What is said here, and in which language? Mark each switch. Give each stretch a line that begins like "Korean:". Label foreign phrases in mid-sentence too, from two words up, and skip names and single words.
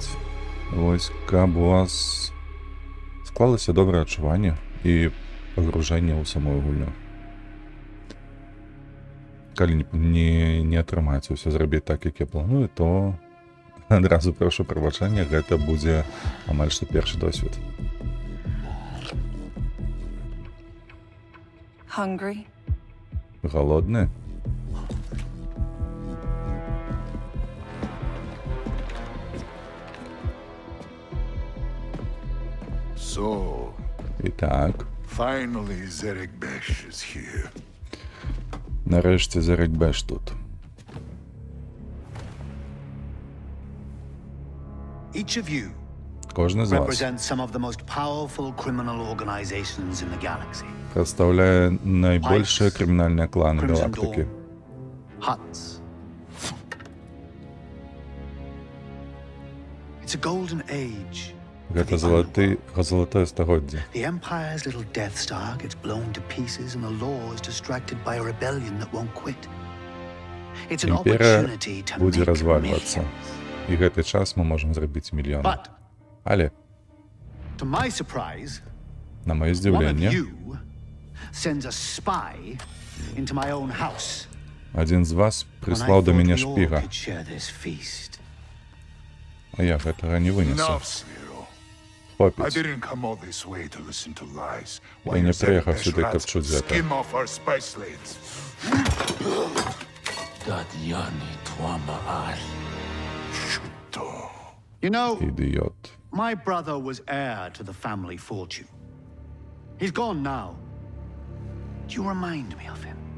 Belarusian: Вось, каб у вас склалася добрае адчуванне і пагружэнне ў самую гульню. Калі не атрымаецца ўсё зрабіць так, як я планую, то адразу прашу прабачэння, гэта будзе амаль што першы досвед.
English: Hungry?
Russian: Голодны?
English: So,
Russian: Итак,
English: finally Zerek Besh is here.
Belarusian: нарэшце Зерек Беш тут.
English: Each of you
Belarusian: Кожны з вас
English: represents some of the most powerful criminal organizations in the galaxy.
Belarusian: прадстаўляе найбольшыя крымінальныя кланы
English: Crimson
Belarusian: галактыкі.
English: Dawn, Huts. It's a golden age.
Belarusian: Гэта залатое стагоддзе.
English: The Empire's little Death Star gets blown to pieces and the law is distracted by a rebellion that won't quit. It's an
Belarusian: Імперыя
English: opportunity to
Belarusian: будзе
English: make
Belarusian: развальвацца.
English: millions.
Belarusian: І гэты час мы можам зрабіць мільёны.
English: But,
Belarusian: Але,
English: to my surprise,
Belarusian: на маё
English: one of
Belarusian: здзіўленне,
English: you sends a spy into my own house.
Belarusian: адзін з вас
English: When I
Belarusian: прыслаў да
English: thought
Belarusian: мяне
English: we all
Belarusian: шпіга,
English: could share this feast.
Belarusian: а я гэтага не вынесу.
English: Enough, Cyril. I
Belarusian: Хопіць.
English: didn't come all this way to listen to lies.
Belarusian: Я не
English: your Zerek
Russian: приехал
English: Besh
Russian: сюда, как
English: rats
Russian: чуть это.
English: skim off our spice lanes. You know,
Belarusian: Ідіот.
English: my brother was heir to the family fortune. He's gone now. Do you remind me of him?